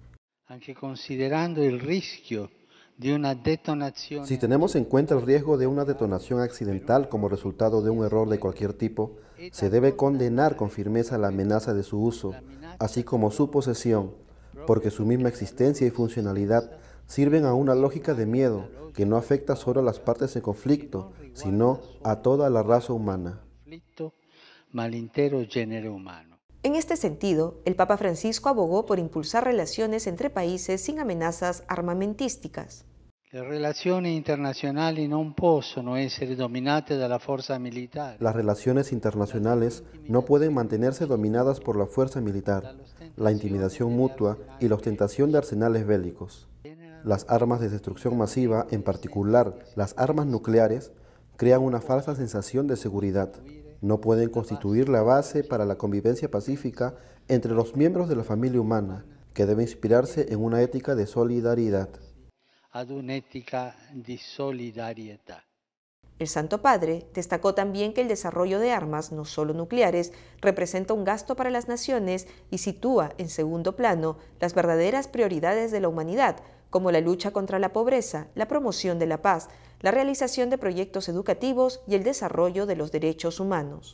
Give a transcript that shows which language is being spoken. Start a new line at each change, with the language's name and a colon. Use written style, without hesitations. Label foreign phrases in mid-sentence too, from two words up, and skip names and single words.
Spanish: Si tenemos en cuenta el riesgo de una detonación accidental como resultado de un error de cualquier tipo, se debe condenar con firmeza la amenaza de su uso, así como su posesión, porque su misma existencia y funcionalidad sirven a una lógica de miedo que no afecta solo a las partes en conflicto, sino a toda la raza humana. En este sentido, el Papa Francisco abogó por impulsar relaciones entre países sin amenazas armamentísticas.
Italian: Le relazioni internazionali non possono essere dominate dalla forza militare.
Spanish: Las relaciones internacionales no pueden mantenerse dominadas por la fuerza militar, la intimidación mutua y la ostentación de arsenales bélicos. Las armas de destrucción masiva, en particular las armas nucleares, crean una falsa sensación de seguridad. No pueden constituir la base para la convivencia pacífica entre los miembros de la familia humana, que debe inspirarse en una ética de solidaridad.
Italian: Ad un'etica di solidarietà.
Spanish: El Santo Padre destacó también que el desarrollo de armas, no solo nucleares, representa un gasto para las naciones y sitúa en segundo plano las verdaderas prioridades de la humanidad, como la lucha contra la pobreza, la promoción de la paz, la realización de proyectos educativos y el desarrollo de los derechos humanos.